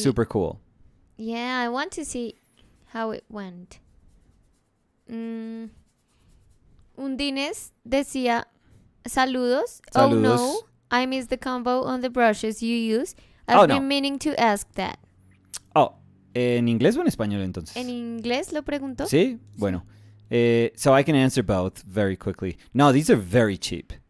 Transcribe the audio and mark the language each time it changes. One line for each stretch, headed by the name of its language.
English: super cool. Yeah, I want to see how it went.
Spanish: Undines decía saludos.
English: Oh no,
Spanish: Saludos.
English: I missed the combo on the brushes you use. Oh, I've no. been meaning to ask that.
Spanish: Oh, ¿en inglés o en español entonces? ¿En inglés lo preguntó? Sí, bueno.
English: So I can answer both very quickly. No, these are very cheap.